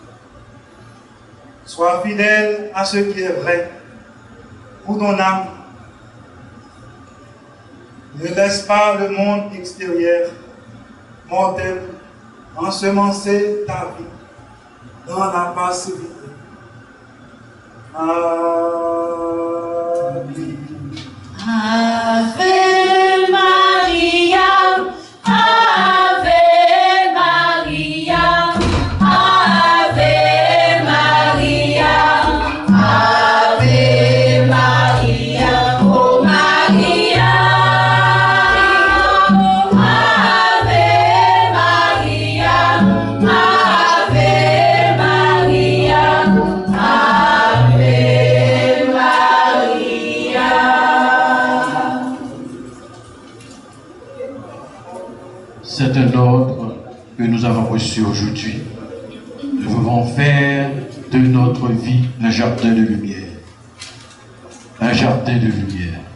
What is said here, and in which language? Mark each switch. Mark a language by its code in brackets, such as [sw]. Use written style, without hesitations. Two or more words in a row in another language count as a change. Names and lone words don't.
[fr] Sois fidèle à ce qui est vrai pour ton âme. Ne laisse pas le monde extérieur, mortel, ensemencer ta vie dans la passivité. Amen. [la] Ave Maria, Ave Maria, Ave Maria, Ave Maria, oh Maria, Ave Maria, Ave Maria, Ave Maria. [fr] C'est un ordre que nous avons reçu aujourd'hui. Nous devons faire de notre vie un jardin de lumière. Un jardin de lumière.